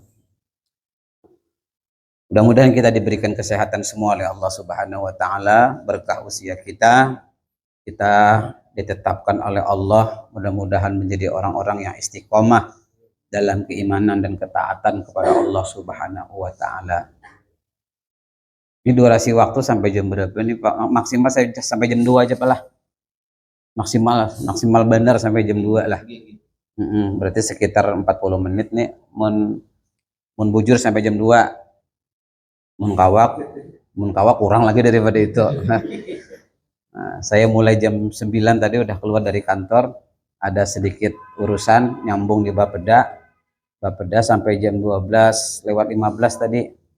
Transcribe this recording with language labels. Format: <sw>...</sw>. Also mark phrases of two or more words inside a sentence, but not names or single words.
<id>Mudah-mudahan kita diberikan kesehatan semua oleh Allah</id> <ar>سبحانه وتعالى,</ar> <id>berkah usia kita ditetapkan oleh Allah, mudah-mudahan menjadi orang-orang yang istiqomah dalam keimanan dan ketaatan kepada Allah</id> <ar>سبحانه وتعالى.</ar> <id>Ini durasi waktu sampai jam berapa nih Pak? Maksimal saya sampai jam 2 aja Pak lah. Maksimal benar sampai jam 2 lah. Berarti sekitar 40 menit nih.</id> <bjn>Mun bujur sampai jam 2. Mun kawak kurang lagi daripada itu.</bjn> <id>Nah, saya mulai jam 9 tadi udah keluar dari kantor, ada sedikit urusan nyambung di Bapeda sampai jam 12 lewat 15 tadi.</id>